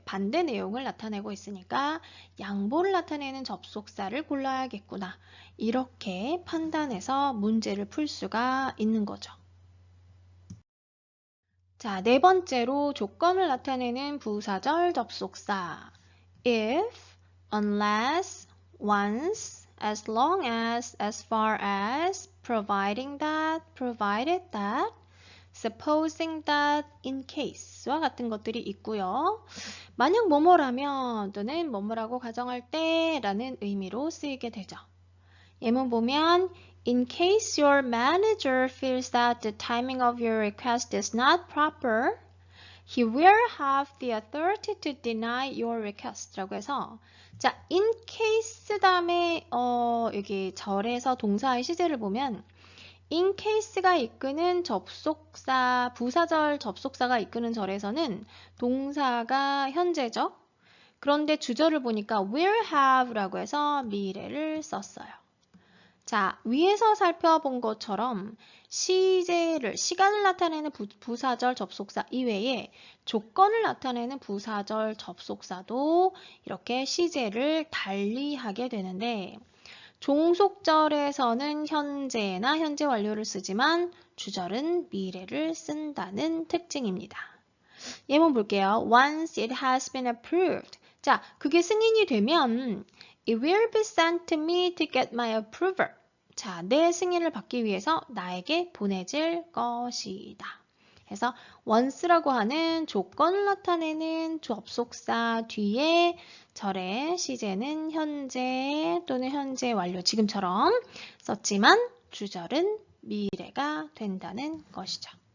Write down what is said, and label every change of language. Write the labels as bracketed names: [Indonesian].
[Korean] 반대 내용을 나타내고 있으니까 양보를 나타내는 접속사를 골라야겠구나. 이렇게 판단해서 문제를 풀 수가 있는 거죠. 자, 네 번째로 조건을 나타내는 부사절 접속사. if, unless, once, as long as far as, providing that, provided that, supposing that, in case와 같은 것들이 있고요. 만약 뭐뭐라면 또는 뭐뭐라고 가정할 때 라는 의미로 쓰이게 되죠. 예문 보면 [English] In case your manager feels that the timing of your request [Korean] is not proper, he will have the authority to deny your request 라고 해서 자, in case 다음에 여기 절에서 동사의 시제를 보면 in case가 이끄는 접속사, 부사절 접속사가 이끄는 절에서는 동사가 현재죠. 그런데 주절을 보니까 [English] will have [Korean] 라고 해서 미래를 썼어요. 자, 위에서 살펴본 것처럼 시간을 나타내는 부사절 접속사 이외에 조건을 나타내는 부사절 접속사도 이렇게 시제를 달리하게 되는데 종속절에서는 현재나 현재 완료를 쓰지만 주절은 미래를 쓴다는 특징입니다. 예문 볼게요. [English] Once it has been approved. [Korean] 자, 그게 승인이 되면 [English] It will be sent to me to get my approval. [Korean] 자, 내 승인을 받기 위해서 나에게 보내질 것이다. 그래서 once라고 하는 조건을 나타내는 접속사 뒤에 절의 시제는 현재 또는 현재 완료 지금처럼 썼지만 주절은 미래가 된다는 것이죠.